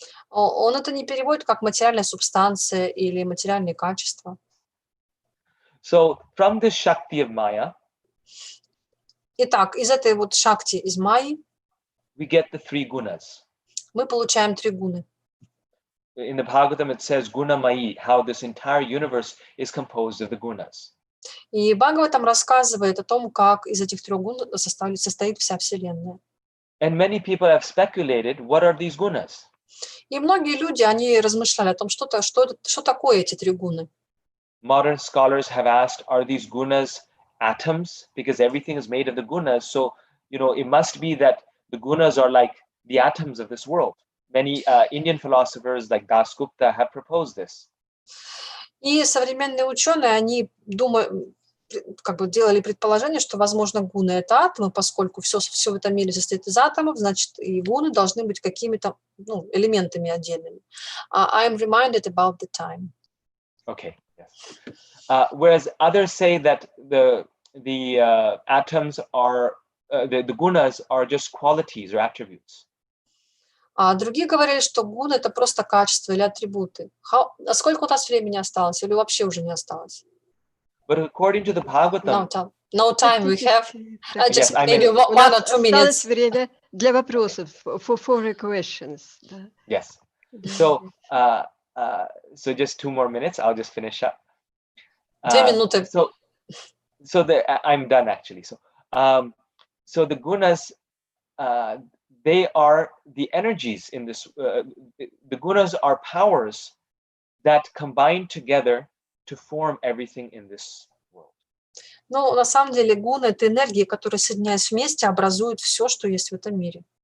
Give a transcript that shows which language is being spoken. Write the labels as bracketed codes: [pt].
[ru] Он это не переводит как материальная субстанция или материальные качества. [en] So from this Shakti of Maya, [ru] Итак, из этой вот шакти, из майи, [en] we get the 3 gunas. [ru] мы получаем 3 гуны. [en] In the Bhagavatam, it says guna mayi, how this entire universe is composed of the gunas. [ru] И Бхагаватам рассказывает о том, как из этих 3 гун состоит вся Вселенная. [en] And many people have speculated, what are these gunas? [ru] И многие люди, они размышляли о том, что такое эти 3 гуны. [en] Modern scholars have asked, are these gunas atoms? Because everything is made of the gunas. So, it must be that the gunas are like the atoms of this world. Many Indian philosophers like Das Gupta have proposed this. [ru] И современные ученые, они делали предположение, что, возможно, гуны — это атомы, поскольку все в этом мире состоит из атомов, значит, и гуны должны быть какими-то элементами отдельными. [en] I am reminded about the time. Okay, yes. Whereas others say that the atoms are, the gunas are just qualities or attributes. [ru] А другие говорили, что гуны — это просто качества или атрибуты. А сколько у нас времени осталось? Или вообще уже не осталось? [en] But according to the Bhagavatam... No time we have. Just yes, maybe 1 or 2 minutes. [ru] Осталось время для вопросов, [en] for questions. Yes. So, so just 2 more minutes. I'll just finish up. [ru] 2 минуты. [en] So I'm done actually. So the gunas, they are the energies in this. The gunas are powers that combine together to form everything in this world. [ru] Ну, на самом деле, гуны — это энергии, которые, соединяясь вместе, образуют все, что есть в этом мире.